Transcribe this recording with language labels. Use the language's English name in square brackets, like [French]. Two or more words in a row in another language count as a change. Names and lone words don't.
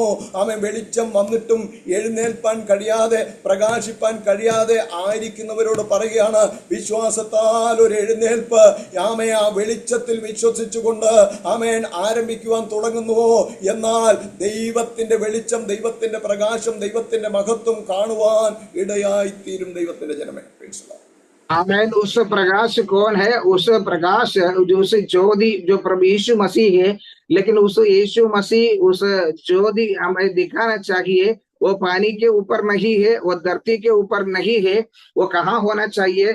[Malayalam] അവൻ വെളിച്ചം വന്നിട്ടും എഴുന്നേൽപ്പാൻ കഴിയാതെ, പ്രകാശിപ്പാൻ കഴിയാതെ ആയിരിക്കുന്നവരോട് പറയുകയാണ്, വിശ്വാസത്താൽ ഒരു എഴുന്നേൽപ്പ്, ആമേ, ആ വെളിച്ചത്തിൽ വിശ്വസിച്ചുകൊണ്ട് ആമേൻ ആരംഭിക്കുവാൻ തുടങ്ങുന്നുവോ, എന്നാൽ ദൈവത്തിന്റെ വെളിച്ചം, ദൈവത്തിന്റെ പ്രകാശം, ദൈവത്തിന്റെ മഹത്വം കാണുവാൻ ഇടയായിത്തീരും ദൈവത്തിന്റെ ജനമേ. [Hindi] आमेन. उस प्रकाश कौन है? उस प्रकाश जो उस ज्योति जो प्रभु यीशु मसीह है. लेकिन उस यीशु मसीह उस ज्योति हमें दिखाना चाहिए. वो पानी के ऊपर नहीं है, वो धरती के ऊपर नहीं है. वो कहाँ होना चाहिए?